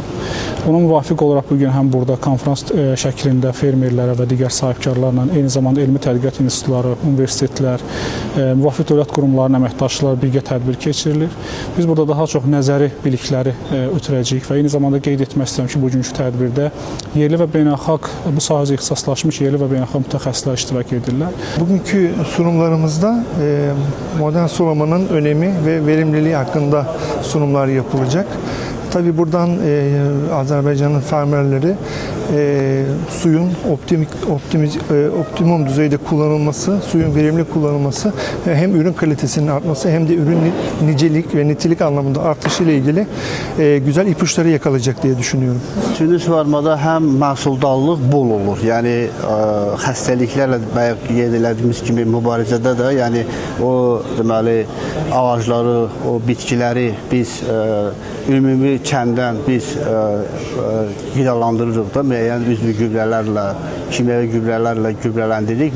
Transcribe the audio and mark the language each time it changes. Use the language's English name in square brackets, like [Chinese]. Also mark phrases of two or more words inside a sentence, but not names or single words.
[Azerbaijani] Ona müvafiq olaraq bugün həm burada konferans şəklində fermerlərə və digər sahibkarlarla, eyni zamanda elmi tədqiqat institutları, universitetlər, müvafiq dövlət qurumlarının əməkdaşları birgə tədbir keçirilir. Biz burada daha çox nəzəri bilikləri ötürəcəyik və eyni zamanda qeyd etmək istəyirəm ki, bugünkü tədbirdə yerli və beynəlxalq bu sahəyə ixtisaslaşmış yerli və beynəlxalq mütəxəssislər iştirak edirlər. [Turkish] Bugünkü sunumlarımızda modern sulamanın önemi ve verimliliği hakkında sunumlar yapılacak. Tabii buradan Azerbaycan'ın fermerleri suyun optimum düzeyde kullanılması, suyun verimli kullanılması hem ürün kalitesinin artması hem de ürün nicelik ve nitelik anlamında artışı ile ilgili güzel ipuçları yakalayacak diye düşünüyorum. [Azerbaijani] Süni suvarmada hem məhsuldallıq bol olur. Yani xəstəliklərlə bayaq qeyd etdiyimiz kimi mübarizədə də, yəni o deməli ağacları, o bitkiləri biz ümumi kəndən biz qidalandırırıq da müəyyən üzvü gübrələrlə, kimyəvi gübrələrlə gübrələndiririk.